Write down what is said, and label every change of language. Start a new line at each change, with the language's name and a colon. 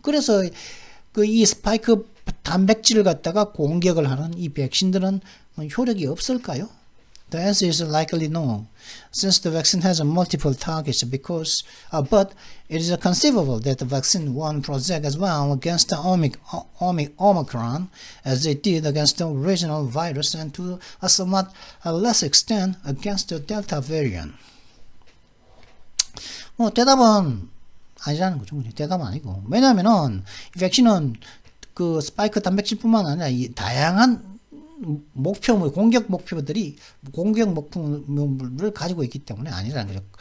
Korean: 그래서 이 스파이크 단백질을 갖다가 공격을 하는 이 백신들은 효력이 없을까요?
English: The answer is likely no, since the vaccine has multiple targets but it is conceivable that the vaccine won't protect as well against the Omicron as it did against the original virus and to a somewhat less extent against the Delta variant.
Korean: 대답은 아니라는 거죠. 대답은 아니고. 왜냐면은, 이 백신은 그 스파이크 단백질뿐만 아니라 이 다양한 공격 목표물을 가지고 있기 때문에 아니라는 거죠.